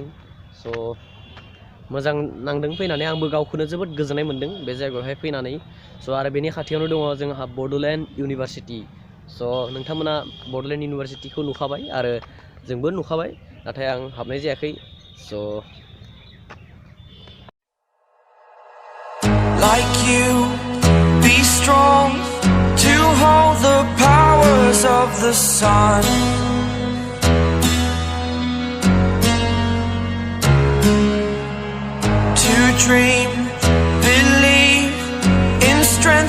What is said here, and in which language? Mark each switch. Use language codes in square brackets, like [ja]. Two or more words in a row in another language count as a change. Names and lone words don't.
[brx] स' मोजां नांदों फैनानै, आंबो गावखौनो जोबोद गोजोननाय मोनदों बे जायगायावहाय फैनानै। स' आरो बेनि खाथियावनो दङ जोंहा बड'लेण्ड इउनिभारसिटि। स' नोंथांमोना बड'लेण्ड इउनिभारसिटिखौ नुखाबाय आरो जोंबो नुखाबाय, नाथाय आं हाबनाय जायाखै। स' [en] like you, be strong to hold the power. the sun. To dream, believe in strength.